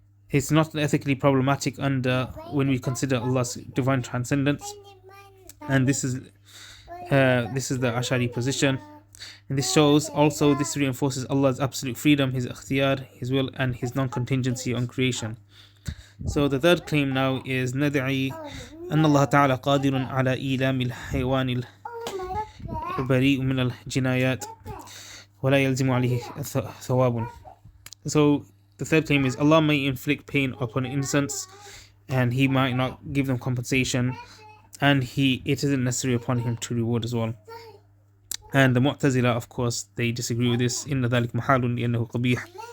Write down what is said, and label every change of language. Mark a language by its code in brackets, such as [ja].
[en] It's not ethically problematic when we consider Allah's divine transcendence. And this is the Ash'ari position. And this reinforces Allah's absolute freedom, His ikhtiyar, His will, and His non-contingency on creation. So the third claim now is [ar] ندعي أن الله تعالى قادر على إيلام الحيوان البريء من الجنايات ولا يلزم عليه ثواب. [en] So the third claim is Allah may inflict pain upon innocents and He might not give them compensation, and it isn't necessary upon Him to reward as well. And the Mu'tazila, of course, they disagree with this. [ar] إن ذلك محال لأنه قبيح.